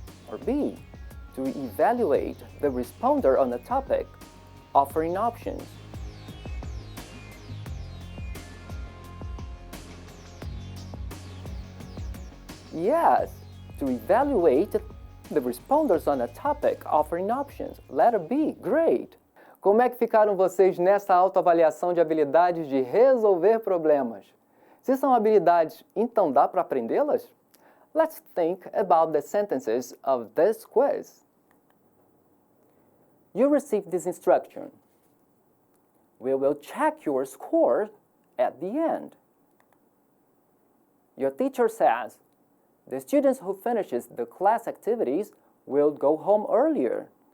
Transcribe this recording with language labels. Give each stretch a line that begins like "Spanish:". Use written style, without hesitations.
English: Or B, to evaluate the responder on a topic, offering options. Yes, to evaluate the responders on a topic, offering options. Letter B, great!
Portuguese: Como é que ficaram vocês nessa autoavaliação de habilidades de resolver problemas? Se são habilidades, então dá para aprendê-las?
English: Let's think about the sentences of this quiz. You received this instruction. We will check your score at the end. Your teacher says, the students who finishes the class activities will go home earlier.